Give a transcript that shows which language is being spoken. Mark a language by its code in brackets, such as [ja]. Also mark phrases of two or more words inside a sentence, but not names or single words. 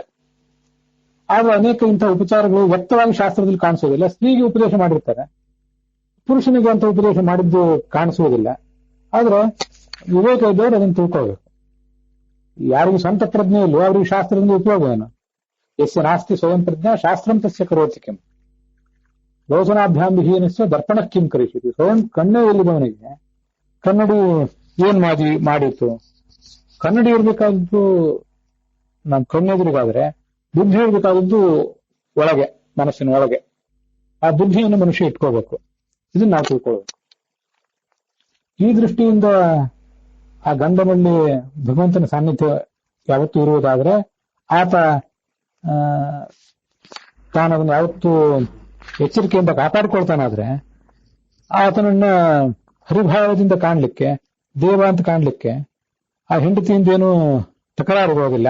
[kn] ಆದ್ರೆ ಅನೇಕ ಇಂತಹ ಉಪಚಾರಗಳು ವ್ಯಕ್ತವಾಗಿ ಶಾಸ್ತ್ರದಲ್ಲಿ ಕಾಣಿಸೋದಿಲ್ಲ. ಸ್ತ್ರೀಗೆ ಉಪದೇಶ ಮಾಡಿರ್ತಾರೆ, ಪುರುಷನಿಗೆ ಅಂತ ಉಪದೇಶ ಮಾಡಿದ್ದು ಕಾಣಿಸುವುದಿಲ್ಲ. ಆದ್ರೆ ವಿವೇಕ ಇದ್ದವರು ಅದನ್ನು ತಿಳ್ಕೊಳ್ಬೇಕು. ಯಾರಿಗೂ ಸ್ವಂತ ಪ್ರಜ್ಞೆ ಇಲ್ಲವೋ ಅವ್ರಿಗೆ ಶಾಸ್ತ್ರದಿಂದ ಉಪಯೋಗ ಏನು? [sa] ಯಸ್ಯ ನಾಸ್ತಿ ಸ್ವಯಂ ಪ್ರಜ್ಞಾ ಶಾಸ್ತ್ರಂ ತಸ್ಯ ಕರೋತಿ ಕಿಂ ಲೋಚನಾಭ್ಯಾಂ ವಿಹೀನಸ್ಯ ದರ್ಪಣ ಕಿಂ ಕರಿಷ್ಯತಿ. [kn] ಸ್ವಯಂ ಕಣ್ಣೇ ಇಲ್ಲದವನಿಗೆ ಕನ್ನಡಿ ಏನ್ ಮಾಡಿತ್ತು? ಕನ್ನಡಿ ಇರ್ಬೇಕಾದದ್ದು ನಮ್ಮ ಕಣ್ಣೆದುರಿಗಾದ್ರೆ ಬುದ್ಧಿ ಇರ್ಬೇಕಾದದ್ದು ಒಳಗೆ, ಮನಸ್ಸಿನ ಒಳಗೆ. ಆ ಬುದ್ಧಿಯನ್ನು ಮನುಷ್ಯ ಇಟ್ಕೋಬೇಕು. ಇದನ್ನ ನಾವು ತಿಳ್ಕೊಳ್ಬೇಕು. ಈ ದೃಷ್ಟಿಯಿಂದ ಆ ಗಂಡನಲ್ಲಿ ಭಗವಂತನ ಸಾನ್ನಿಧ್ಯ ಯಾವತ್ತೂ ಇರುವುದಾದ್ರೆ ಆತ ತಾನದನ್ನು ಯಾವತ್ತೂ ಎಚ್ಚರಿಕೆಯಿಂದ ಕಾಪಾಡಿಕೊಳ್ತಾನಾದ್ರೆ ಆತನನ್ನ ಹರಿಭಾವದಿಂದ ಕಾಣ್ಲಿಕ್ಕೆ, ದೇವ ಅಂತ ಕಾಣ್ಲಿಕ್ಕೆ ಆ ಹೆಂಡತಿಯಿಂದ ಏನು ತಕರಾರು ಬರೋದಿಲ್ಲ.